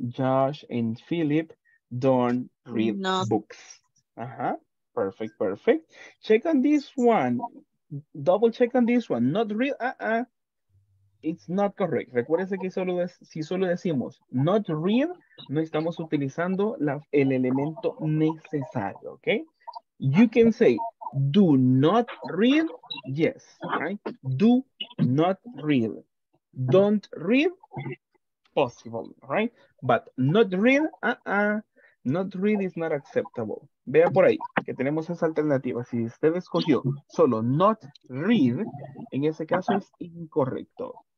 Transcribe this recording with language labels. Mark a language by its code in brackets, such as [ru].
[en] Josh and Philip don't read books. Perfect, perfect. Check on this one. Double check on this one. Not read. It's not correct. [es] Recuérdense que si solo decimos [en] not read, [es] no estamos utilizando el elemento necesario, ¿ok? [en] You can say do not read, yes, right? Do not read. Don't read, possible, right? But not read, not read is not acceptable. [es] Vea por ahí que tenemos esa alternativa. Si usted escogió solo [en] not read, [es] en ese caso es incorrecto.